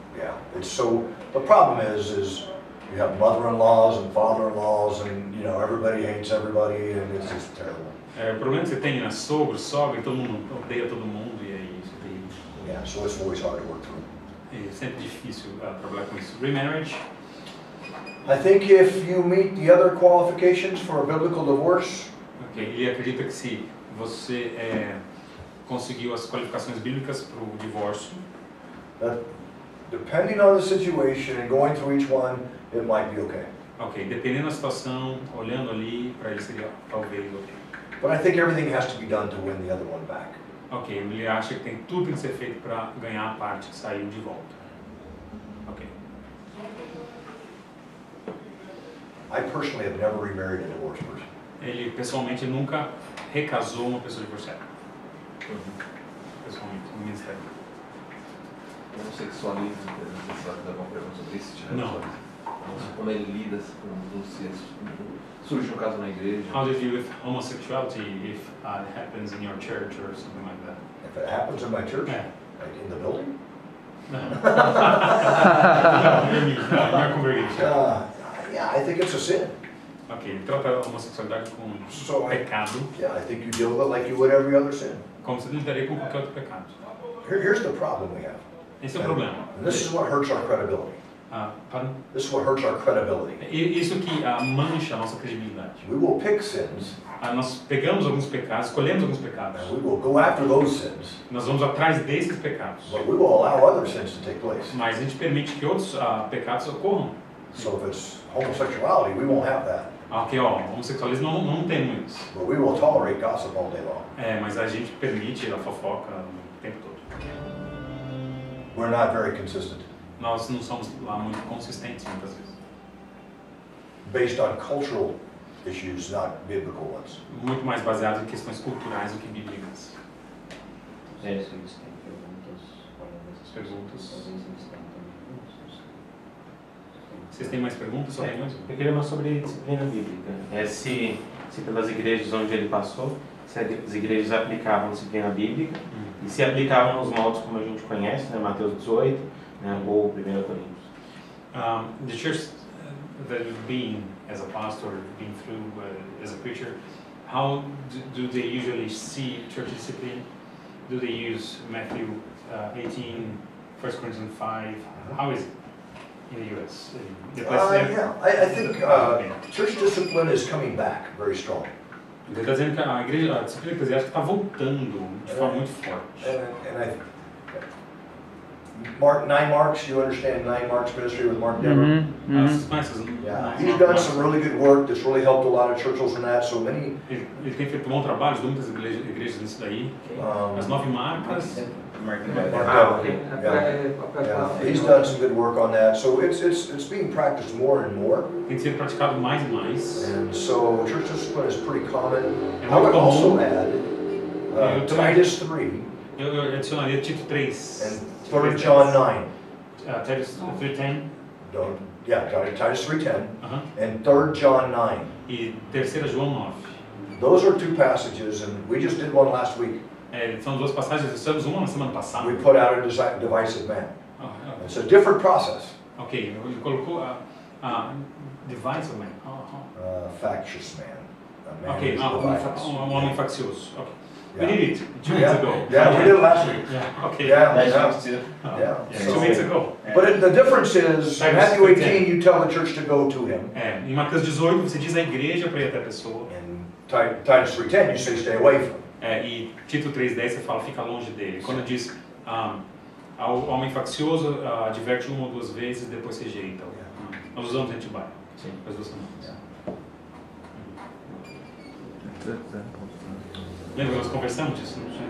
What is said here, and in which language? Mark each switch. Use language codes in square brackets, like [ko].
[en] Yeah, it's so, the problem is you have mother-in-laws and father-in-laws and, everybody hates everybody and it's just terrible. [pt] O problema é que você tem sogro, sogra, e todo mundo odeia todo mundo, e aí isso tem... [en] Yeah, so it's always hard to work through. [pt] É sempre difícil trabalhar com isso. [en] Remarriage, I think if you meet the other qualifications for a biblical divorce, [pt] ok, ele acredita que se você conseguiu as qualificações bíblicas para o divórcio, [en] that depending on the situation and going through each one, it might be okay. [pt] ok, dependendo da situação, olhando ali, para ele seria talvez ok. [en] But I think everything has to be done to win the other one back. [pt] Ok, ele acha que tem tudo que ser feito para ganhar a parte que saiu de volta. Ok. [en] I personally have never remarried a divorced person. [pt] Ele pessoalmente nunca recasou uma pessoa divorciada. Pessoalmente, no ministério. O homossexualismo, você sabe alguma pergunta sobre isso? Não. Como ele lida com se surge um caso na igreja? [en] How do you deal with homosexuality if it happens in your church or something like that? If it happens in my church, Yeah. like in the building, No. Not congregation. yeah, I think it's a sin. [pt] Ok, ele trata a homossexualidade como [en] So [pt] pecado, [en] yeah, I think you deal with it like you would every other sin. [pt] como se lidaria com qualquer outro pecado. [en] Here's the problem we have. [pt] Esse é o problema. [en] And this is what hurts our credibility. Pardon? This is what hurts our credibility. [pt] Isso que mancha a nossa credibilidade. [en] We will pick sins, [pt] Nós pegamos alguns pecados, escolhemos alguns pecados. [en] and we will go after those sins, [pt] Nós vamos atrás desses pecados. [en] but we will allow other sins to take place. [pt] Mas a gente permite que outros pecados ocorram. [en] So if it's homosexuality, we won't have that. [pt] Ok, ó, homossexualismo não temos isso. [en] But we will tolerate gossip all day long. [pt] Mas a gente permite a fofoca o tempo todo. [en] We're not very consistent. [pt] Nós não somos lá muito consistentes muitas vezes. [en] Based on cultural issues, not biblical ones. [pt] Muito mais baseado em questões culturais do que bíblicas. Se eles têm perguntas, Perguntas. talvez eles tenham também. Vocês têm mais perguntas sobre isso? Eu queria mais sobre disciplina bíblica. Se pelas igrejas onde ele passou, se as igrejas aplicavam disciplina bíblica e se aplicavam nos moldes como a gente conhece, né, Mateus 18, né, ou 1 Coríntios. [en] The church that you've been as a pastor, been through as a preacher, how do they usually see church discipline? Do they use Matthew 18, 1 Corinthians 5? How is it in the U.S.? Yeah, I think church discipline is coming back very strong. [pt] Ele está dizendo que a disciplina eclesiástica está voltando de forma muito forte. [en] And Nine Marks, you understand Nine Marks ministry with Mark Dever? Yeah, he's done some really good work that's really helped a lot of churches in that. So many. [pt] Ele tem feito um bom trabalho, ajudou muitas igrejas nisso daí. As 9 marcas. [en] Yeah, he's done some good work on that. So it's being practiced more and more. [pt] Tem sido praticado mais e mais. [en] And so church discipline is pretty common. I would also add Titus 3. [pt] Eu adicionaria Tito 3. [en] And 3 John 9. Titus 3:10. Titus 3:10. And 3 John 9. [pt] E 3 João 9. [en] Those are two passages, and we just did one last week. [pt] São duas passagens, fizemos uma na semana passada. [en] We put out a divisive man. It's a different process. [pt] Ok, ele colocou [en] divisive man. Factious man. [pt] Ok, homem faccioso. Okay. [en] Yeah. We did it 2 weeks ago. Yeah, we did it last week. Yeah, okay. Yeah. 2 weeks ago. But the difference is, in Matthew 18, you tell the church to go to him. [pt] Em Mateus 18, você diz à igreja para ir até a pessoa. [en] And Titus 3:10, you say stay away from him. [pt] E Tito 3:10 você fala fica longe dele. Quando diz ao homem faccioso, adverte 1 ou 2 vezes, depois rejeita. Nós usamos antibai. Sim, as 2 semanas. Lembra que nós conversamos disso?